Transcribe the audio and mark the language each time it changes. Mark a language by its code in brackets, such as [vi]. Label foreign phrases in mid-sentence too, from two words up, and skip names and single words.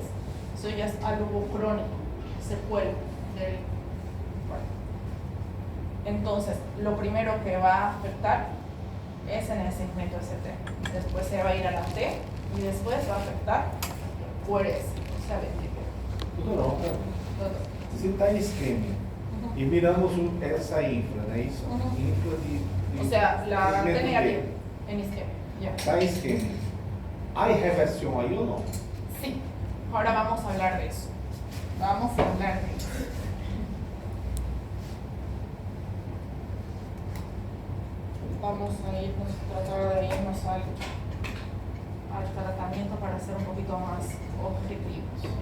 [es] Eso ya es algo crónico, secuela del cuerpo. Entonces, lo primero que va a afectar es en el segmento ST. Después se va a ir a la T y después va a afectar QRS, o sea, ventrículo. [pt] Se está em isquemia e miramos essa infra, não é isso? Infra de [es] O sea, la T segmento negativa B. en isquemia. Ya. [pt] Está em isquemia. Há reversão aí ou não? [es] Sí, ahora vamos a hablar de eso. Vamos a hablar de eso. Vamos a irnos, tratar de irnos al tratamiento para ser un poquito más objetivos.